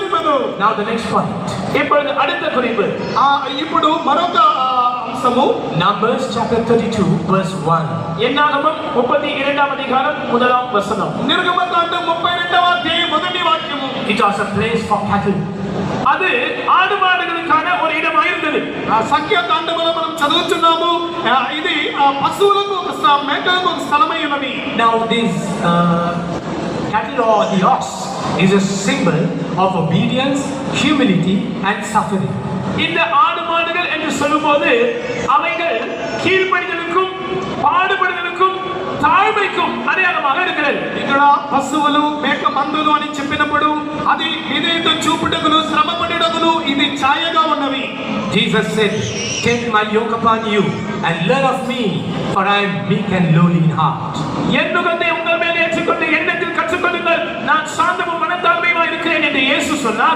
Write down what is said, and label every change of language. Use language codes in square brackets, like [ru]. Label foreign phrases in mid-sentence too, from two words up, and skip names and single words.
[te] చూపెట్టును. [en] Now the next point. [ta] இப்பொழுது அடுத்த குறிப்பு. [te] ఇప్పుడు మరొక అంశము [en] Numbers chapter 32 verse 1. [ta] என்னாகமம் 32ஆம் அதிகாரம் முதலாம் வசனம். [te] నిర్గమకాండం 32వ అధ్యాయం మొదటి వాక్యము. [en] It was a place for cattle. [ta] அது ஆடு மாடுகளுக்கான ஒரு இடமாக இருந்தது. [te] సంఖ్యాకాండములో మనం చదువుతున్నాము ఇది పశువులకు మేకలకు ఒక స్థలమై ఉన్నది. [en] Now this cattle or the ox is a symbol of obedience, humility and suffering. [ta] இந்த ஆடு மாடுகள் என்று சொல்லும்போது அவைகள் கீழ்ப்படிதலுக்கும் பாடுபடுதலுக்கும் தாழ்மைக்கும் அடையாளமாக இருக்கிறது. [te] ఇక్కడ పశువులు మేక మందులు అని చెప్పినప్పుడు అది విధేయత చూపుటకును శ్రమపడుటకును ఇది ఛాయగా ఉన్నవి. [en] Jesus said, "Take my yoke upon you and learn of me, for I am meek and lowly in heart." [ta] என் நுகத்தை உங்கள் மேல் ஏற்றுக்கொண்டு என்னிடத்தில் கற்றுக்கொள்ளுங்கள், நான் சாந்தமும் மனத்தாழ்மையுமாய் இருக்கிறேன் என்று இயேசு சொன்னார்.